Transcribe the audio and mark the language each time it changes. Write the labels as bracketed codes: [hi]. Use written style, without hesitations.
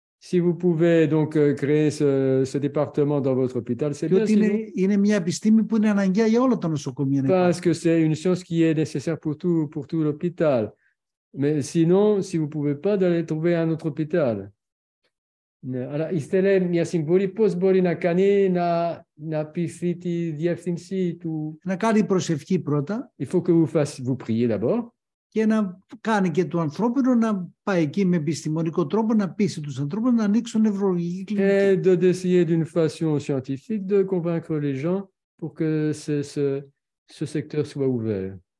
[fr] Si vous pouvez donc créer ce département dans votre hôpital, c'est bien. [el] Είναι μια επιστήμη που είναι αναγκαία για όλα τα νοσοκομεία. [fr] Parce que c'est une science qui est nécessaire pour tout l'hôpital. Mais sinon, si vous ne pouvez pas, d'aller trouver un autre hôpital. [el] Αλλά ήθελε μια συμβουλή πώς μπορεί να κάνει να πειθεί τη διεύθυνση του. Να κάνει προσευχή πρώτα. [fr] Il faut que vous priez d'abord. [el] Και να κάνει και του ανθρώπινου να πάει εκεί με επιστημονικό τρόπο να πείσει τους ανθρώπους να ανοίξουν νευρολογική κλινική. [fr] Et d'essayer d'une façon scientifique de convaincre les gens pour que ce secteur soit ouvert.